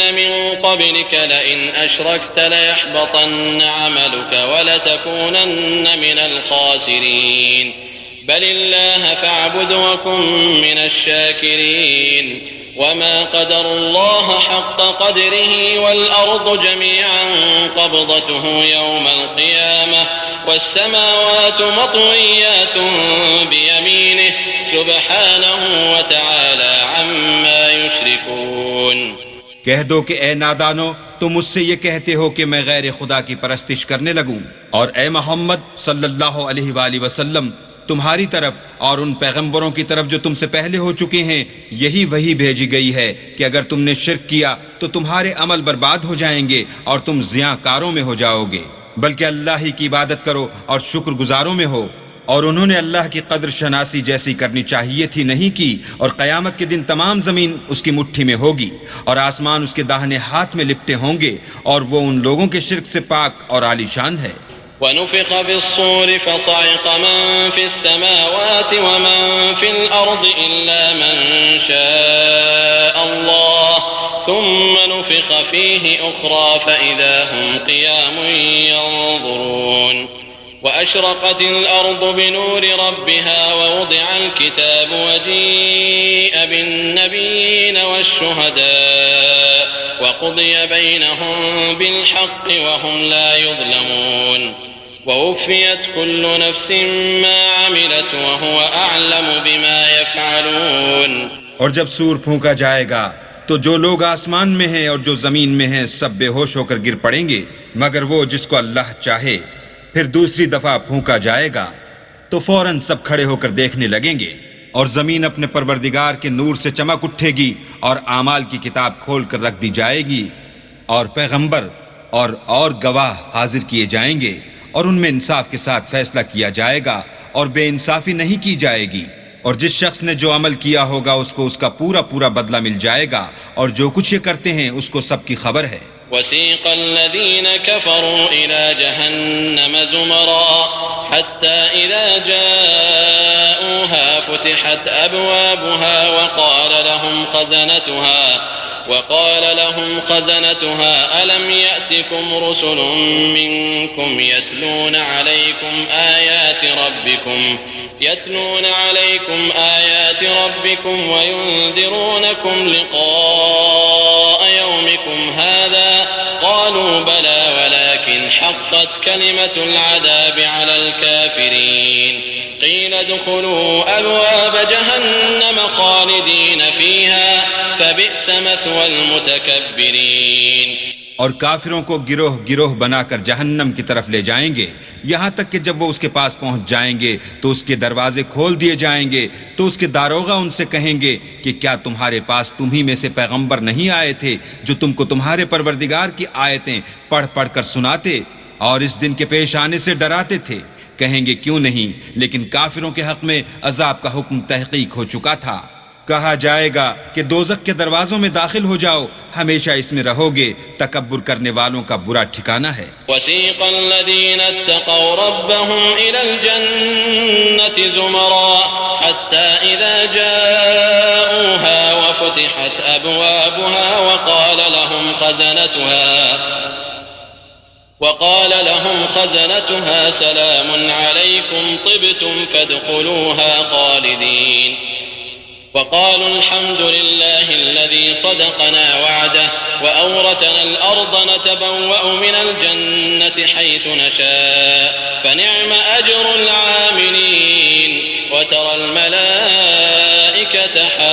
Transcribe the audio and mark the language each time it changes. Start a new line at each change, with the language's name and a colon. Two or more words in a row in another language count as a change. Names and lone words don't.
Arabic: من قبلك لئن أشركت ليحبطن عملك ولتكونن من الخاسرين بل الله فاعبد وكن من الشاكرين وما قدروا الله حق قدره والأرض جميعا قبضته يوم القيامة والسماوات مطويات بيمينه سبحانه وتعالى عما يشركون.
Urdu: کہہ دو کہ اے نادانو، تم مجھ سے یہ کہتے ہو کہ میں غیر خدا کی پرستش کرنے لگوں، اور اے محمد
Arabic: صلى الله عليه وسلم
Urdu: تمہاری طرف اور ان پیغمبروں کی طرف جو تم سے پہلے ہو چکے ہیں یہی وحی بھیجی گئی ہے کہ اگر تم نے شرک کیا تو تمہارے عمل برباد ہو جائیں گے اور تم زیاں کاروں میں ہو جاؤ گے، بلکہ اللہ ہی کی عبادت کرو اور شکر گزاروں میں ہو. اور انہوں نے اللہ کی قدر شناسی جیسی کرنی چاہیے تھی نہیں کی، اور قیامت کے دن تمام زمین اس کی مٹھی میں ہوگی اور آسمان اس کے داہنے ہاتھ میں لپٹے ہوں گے، اور وہ ان لوگوں کے شرک سے پاک اور عالی شان ہے.
Arabic: ونفخ في الصور فصعق من في السماوات ومن في الأرض إلا من شاء الله ثم نفخ فيه أخرى فإذا هم قيام ينظرون. وأشرقت الأرض بنور ربها ووضع الكتاب وجيء بالنبيين والشهداء وقضي بينهم بالحق وهم لا يظلمون ووفيت كل نفس ما عملت وهو أعلم بما يفعلون.
Urdu: اور جب صور پھونکا جائے گا تو جو لوگ آسمان میں ہیں اور جو زمین میں ہیں سب بے ہوش ہو کر گر پڑیں گے، مگر وہ جس کو اللہ چاہے. پھر دوسری دفعہ پھونکا جائے گا تو فوراً سب کھڑے ہو کر دیکھنے لگیں گے، اور زمین اپنے پروردگار کے نور سے چمک اٹھے گی اور اعمال کی کتاب کھول کر رکھ دی جائے گی، اور پیغمبر اور گواہ حاضر کیے جائیں گے، اور ان میں انصاف کے ساتھ فیصلہ کیا جائے گا اور بے انصافی نہیں کی جائے گی. اور جس شخص نے جو عمل کیا ہوگا اس کو اس کا پورا پورا بدلہ مل جائے گا، اور جو کچھ یہ کرتے ہیں اس کو سب کی خبر ہے.
Arabic: وسيق الذين كفروا إلى جهنم زمرا حتى إذا جاءوها فتحت أبوابها وقال لهم خزنتها ألم يأتكم رسل منكم يتلون عليكم آيات ربكم وينذرونكم لقاء يومكم هذا قالوا بلى ولكن حقت كلمة العذاب على الكافرين قيل ادخلوا أبواب جهنم خالدين فيها فبئس مثوى المتكبرين.
Urdu: اور کافروں کو گروہ گروہ بنا کر جہنم کی طرف لے جائیں گے، یہاں تک کہ جب وہ اس کے پاس پہنچ جائیں گے تو اس کے دروازے کھول دیے جائیں گے. تو اس کے داروغہ ان سے کہیں گے کہ کیا تمہارے پاس تمہیں میں سے پیغمبر نہیں آئے تھے جو تم کو تمہارے پروردگار کی آیتیں پڑھ پڑھ کر سناتے اور اس دن کے پیش آنے سے ڈراتے تھے? کہیں گے کیوں نہیں، لیکن کافروں کے حق میں عذاب کا حکم تحقیق ہو چکا تھا. کہا جائے گا کہ دوزخ کے دروازوں میں داخل ہو جاؤ، ہمیشہ اس میں رہو گے، تکبر کرنے والوں کا برا ٹھکانا ہے.
Arabic: وسيق الذين اتقوا ربهم إلى الجنة زمرا حتى إذا جاءوها وفتحت أبوابها وقال لهم خزنتها سلام عليكم طبتم فادخلوها خالدين وقالوا الحمد لله الذي صدقنا وعده وأورثنا الأرض نتبوأ من الجنة حيث نشاء فنعم أجر العاملين وترى الملائكة